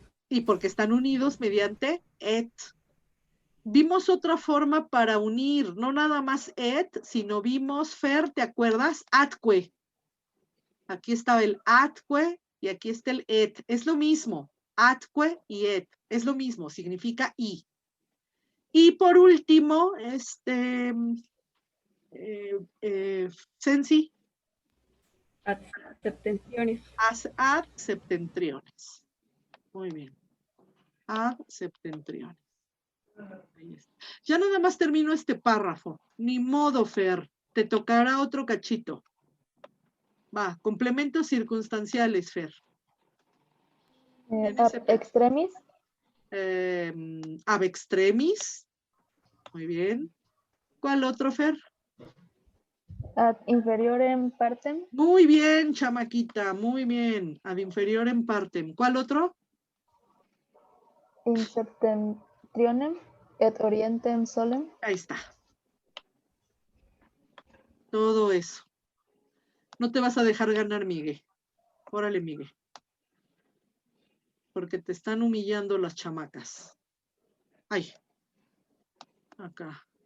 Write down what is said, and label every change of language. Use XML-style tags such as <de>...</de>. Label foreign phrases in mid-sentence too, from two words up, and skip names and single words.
<es>Y porque están unidos mediante et. Vimos otra forma para unir, no nada más et, sino vimos, Fer, ¿te acuerdas? Atque. Aquí estaba el atque y aquí está el et. Es lo mismo, atque y et. Es lo mismo, significa y. Y por último, Sensi.</es> <la>Ad septentriones. Ad septentriones.</la> <es>Muy bien.</es> <la>Ad septentriones.</la> <es>Ahí está. Ya nada más termino este párrafo. Ni modo, Fer. Te tocará otro cachito. Va, complementos circunstanciales, Fer.</es> <la>Ab extremis. Ab extremis.</la> <es>Muy bien. ¿Cuál otro, Fer?</es> <la>Ad inferiorem partem.</la> <es>Muy bien, chamaquita, muy bien.</es> <la>Ad inferiorem partem.</la> <es>¿Cuál otro?</es> <la>In septentrionem et orientem solem.</la> <es>Ahí está. Todo eso. No te vas a dejar ganar, Miguel. Órale, Miguel. Porque te están humillando las chamacas. Ay. Acá.</es>